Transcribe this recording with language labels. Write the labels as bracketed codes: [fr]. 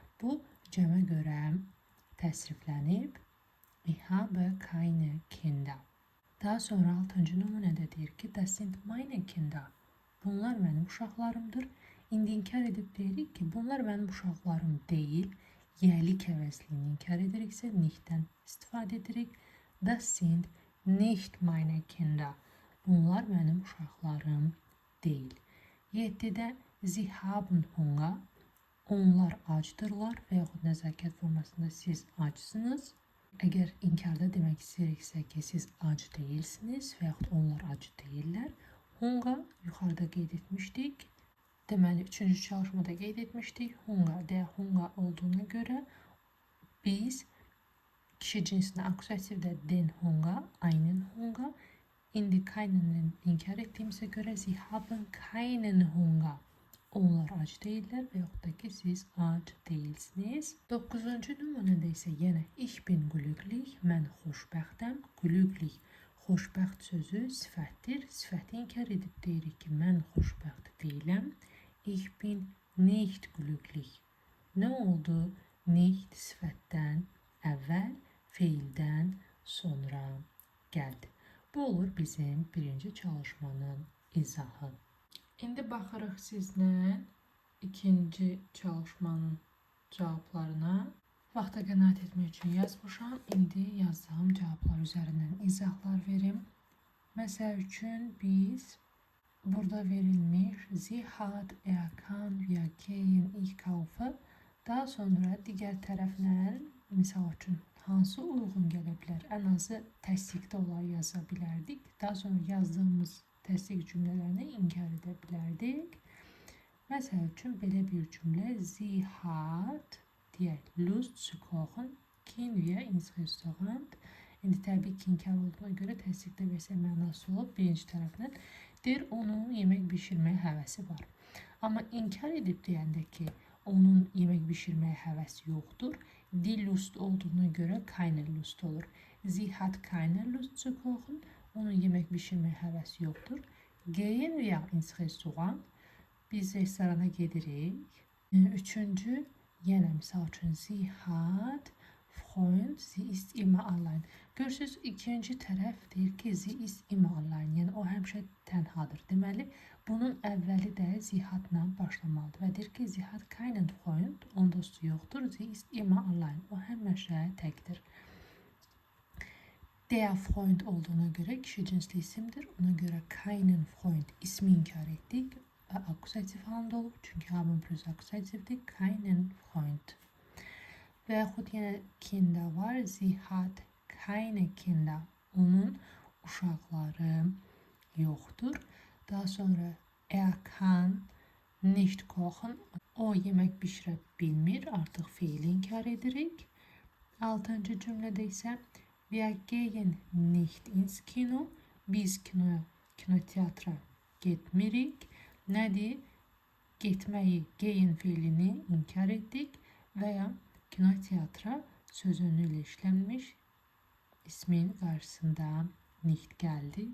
[az] Bu cəmə görə təsriflənib. [de] Ich habe keine Kinder. [az] Daha sonra 6-cı nümunədə deyir ki, [de] das sind meine Kinder. [az] Bunlar mənim uşaqlarımdır. İndi inkar edib deyirik ki, bunlar mənim uşaqlarım deyil. Yəlik əvəzliyini inkar ediriksə, nichtdən istifadə edirik. [de] Das sind nicht meine Kinder. [az] Bunlar mənim uşaqlarım deyil. 7-də [de] Sie haben Hunger. [az] Onlar acdırlar və yaxud nəzakət formasında siz acsınız. Əgər inkarda demək istəyiriksə ki, siz ac deyilsiniz və yaxud onlar ac deyirlər. Hunger yuxarıda qeyd etmişdik. Deməli, 3-cü çalışmada qeyd etmişdik. Hunger olduğuna görə biz kişi cinsinə akusativdə [de] den Hunger, einen Hunger. [az] İndi [de] keinen [az] inkar etdiyimizə görə [de] Sie haben keinen Hunger. [az] Onlar ac deyirlər və yaxud da ki, siz ac deyilsiniz. 9-cu nümunədə isə yenə [de] ich bin glücklich, [az] mən xoşbəxtəm. Glücklich, xoşbəxt sözü sifətdir. Sifəti inkar edib deyirik ki, mən xoşbəxt deyiləm. [de] Ich bin nicht glücklich. [az] Nə oldu? Nicht sifətdən əvvəl, feildən sonra gəldi. Bu olur bizim birinci çalışmanın izahı. İndi baxırıq sizlə ikinci çalışmanın cavablarına. Vaxta qənaət etmək üçün yazmışam. İndi yazdığım cavablar üzərindən izahlar verim. Məsəl üçün biz burada verilmiş [de] Sie hat kann wir gehen ich kaufe. [az] Daha sonra digər tərəflə misal üçün hansı uyğun gələ bilər? Ən azı təsdiqdə olaraq yaza bilərdik. Daha sonra yazdığımız təsdiq cümlələrini inkar edə bilərdik. Məsəl üçün belə bir cümlə [de] Sie hat [az] deyək, [de] Lust zu kochen, gehen wir ins Restaurant. [az] İndi təbii ki, inkar olduğuna görə təsdiqdə versə mənası olub. Birinci tərəfdən deyir, onun yemək bişirməyə həvəsi var. Amma inkar edib deyəndə ki, onun yemək bişirməyə həvəsi yoxdur. Die Lust olduğuna görə keine Lust olur. [de] Sie hat keine Lust zu kochen. [az] Onun yemək bişirməyə həvəsi yoxdur. [de] Gehen wir ins Restaurant. [az] Biz restorana gedirik. Üçüncü, yenə misal üçün [de] Sie hat Freund, sie ist immer allein. [az] Görürsünüz, ikinci tərəf deyir ki, [de] sie ist immer allein. [az] Yəni o həmişə tənhadır. Deməli, bunun əvvəli də sie hatla başlamalıdır. Və deyir ki, [de] sie hat keinen Freund, [az] onun dostu yoxdur. [de] Sie ist immer allein. [az] O həmişə təkdir. Der Freund olduğuna görə kişi cinsli isimdir. Ona görə keinen Freund ismi inkar etdik. Akusativ halında olur. Çünki haben plus akusativdir. Keinen Freund. Və yaxud yenə Kinder var. [de] Sie hat keine Kinder. [az] Onun uşaqları yoxdur. Daha sonra [de] kann nicht kochen. [az] O yemək bişirə bilmir. Artıq fiili inkar edirik. 6-cı cümlədə isə [de] wir gehen nicht ins Kino. [az] Biz kinoteatra getmirik. Nədir? Getməyi, gehen fiilini inkar etdik və ya kinoteatra sözünü ilə işlənmiş ismin qarşısında nicht gəldi.